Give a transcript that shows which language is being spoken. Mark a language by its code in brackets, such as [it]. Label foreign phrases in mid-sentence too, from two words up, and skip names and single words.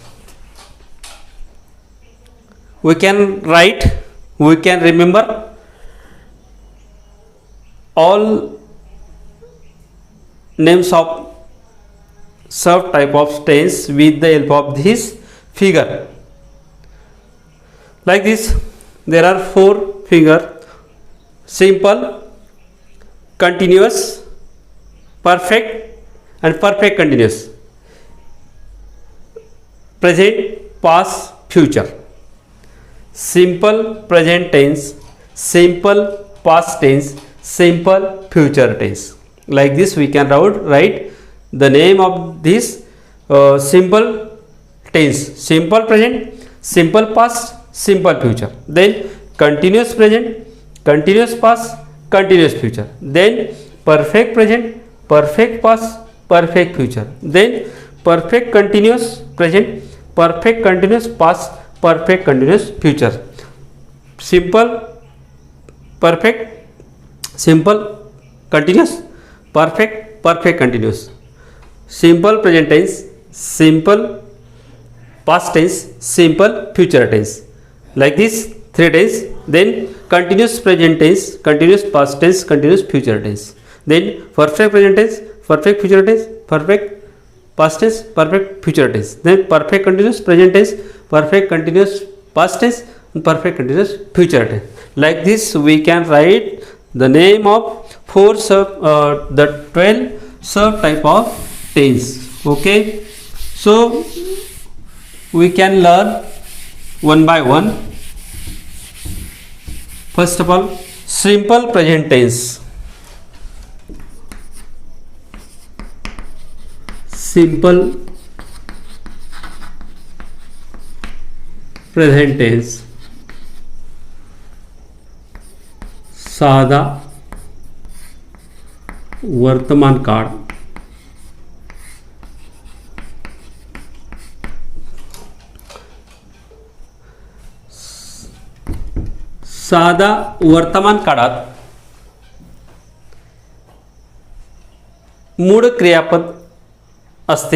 [en] We can write, we can remember all names of subtype of tense with the help of this figure. Like this, there are 4 figure: simple, continuous, perfect and perfect continuous, present, past, future. Simple present tense, simple past tense, simple future tense. Like this we can write the name of this simple tense: simple present, simple past, simple future. Then continuous present, continuous past, continuous future. Then perfect present, perfect past, perfect future. Then perfect continuous present, perfect continuous past, perfect continuous future. Simple perfect, simple continuous, perfect, perfect continuous, simple present tense, simple past tense, simple future tense. Like this 3 tense. Then continuous present tense, continuous past tense, continuous future tense. Then perfect present tense, perfect future tense, perfect past tense, perfect future tense. Then perfect continuous present tense, perfect continuous past tense and perfect continuous future tense. Like this we can write the name of the 12 sub type of tense. okay, so we can learn one by one. First of all, simple present tense. Simple present tense. [mr] साधा वर्तमान काळ. साधा वर्तमान काळात मूळ क्रियापद असते